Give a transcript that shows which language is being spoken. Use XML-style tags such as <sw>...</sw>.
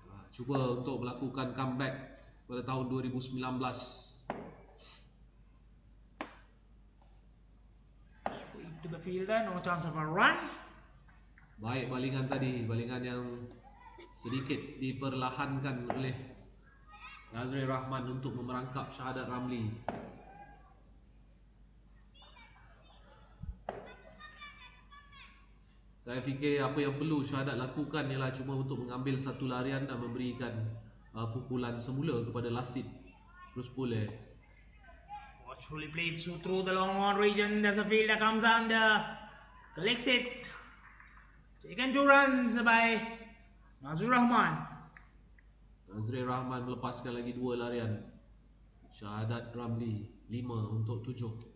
<ms>Cuba untuk melakukan comeback pada tahun 2019.</ms> <en>Straight to the fielder, no chance of a run.</en> <ms>Baik balingan tadi, balingan yang sedikit diperlahankan oleh Nazrul Rahman untuk memerangkap Shahadat Ramli. Saya fikir apa yang perlu Shahadat lakukan ialah cuma untuk mengambil satu larian dan memberikan pukulan semula kepada Lasit. Terus boleh.</ms> <en>Watchfully played through the long on region as a fielder comes under. Collects it. Taken 2 runs by Nazrul Rahman.</en> <ms>Nazrul Rahman melepaskan lagi 2 larian. Shahadat Ramli 5 untuk 7.</ms>